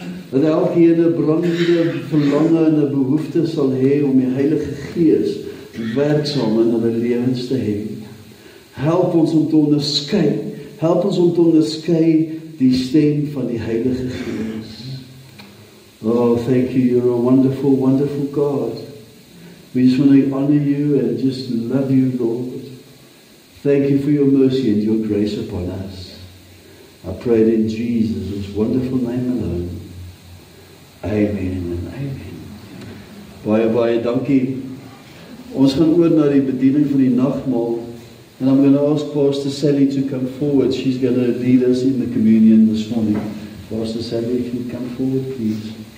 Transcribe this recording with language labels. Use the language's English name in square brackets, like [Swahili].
[Afrikaans] Dat elkeen 'n brandende verlange en 'n behoefte sal hê om die Heilige Gees werksaam in hulle lewens te hê. Help ons om te onderskei, die stem van die Heilige Gees. [English] Oh, thank you, you're a wonderful, wonderful God. We just want to honor you and just love you, Lord. Thank you for your mercy and your grace upon us. I pray it in Jesus' wonderful name alone. [Afrikaans] Amen and amen. Baie dankie. Ons gaan oor na die bediening van die nagmaal. [English] And I'm going to ask Pastor Sally to come forward. She's going to lead us in the communion this morning. Pastor Sally, if you come forward, please.